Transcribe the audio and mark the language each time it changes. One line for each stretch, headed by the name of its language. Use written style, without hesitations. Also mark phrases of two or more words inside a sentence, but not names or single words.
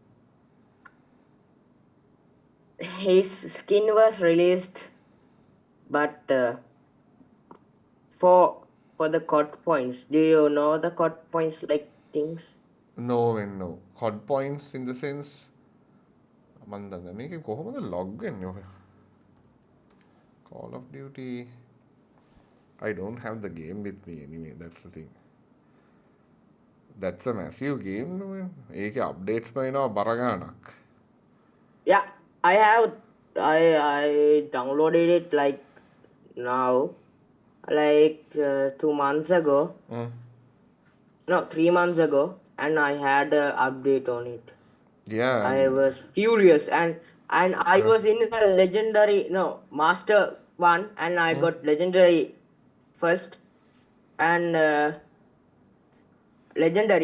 English: His skin was released, but for the COD points, do you know the COD points like things? No, man, no. COD points in the sense
Sinhala: මන් දන්නේ මේකේ කොහොමද log වෙන්නේ ඔය?
English: Call of Duty. I don't have the game with me anyway, that's the thing. That's a massive game, no?
Sinhala: ඒකේ updates වෙනවා බර ගාණක්.
English: Yeah, I downloaded it like now, like 2 months ago. No, 3 months ago, and I had an update on it. Yeah. I was furious, and I was in a legendary master one, and I got legendary first, and legendary.